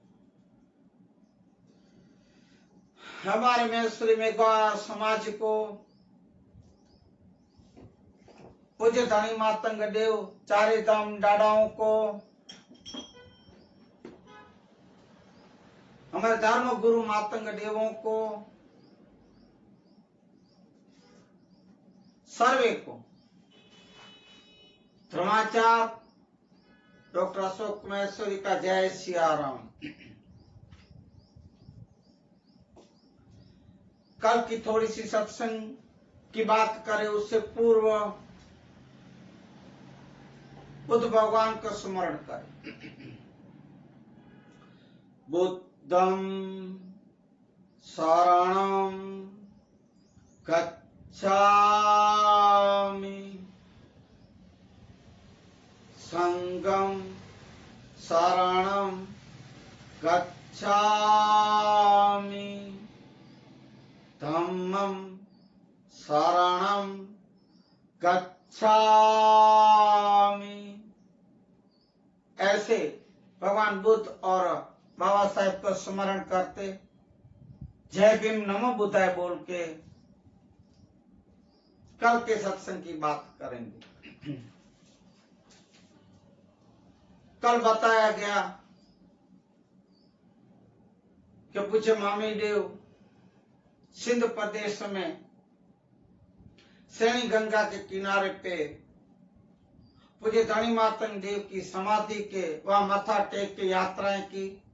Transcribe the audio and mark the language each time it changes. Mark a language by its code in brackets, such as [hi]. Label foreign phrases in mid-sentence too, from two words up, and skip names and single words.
[hi] हमारे मेश्वरी मेघवार समाज को पूज्य धनी मातंग देव चारे धाम डाडाओं को, हमारे धर्म गुरु मातंग देवों को, सर्वे को धर्माचार्य डॉक्टर अशोक महेश्वरी का जय सियाराम। कल की थोड़ी सी सत्संग की बात करें उससे पूर्व बुद्ध भगवान का स्मरण करें। [pi] बुद्धं शरणं गच्छामि, संघं शरणं गच्छामि, धम्मं शरणं गच्छामि। [hi] ऐसे भगवान बुद्ध और बाबा साहेब का स्मरण करते जय भीम [pi] नमो बुद्धाय [hi] बोल के कल के सत्संग की बात करेंगे। कल बताया गया कि पूज्य मामी देव सिंध प्रदेश में सैनी गंगा के किनारे पे पूज्य धनी मातंग देव की समाधि के वहां मथा टेक के यात्राएं की।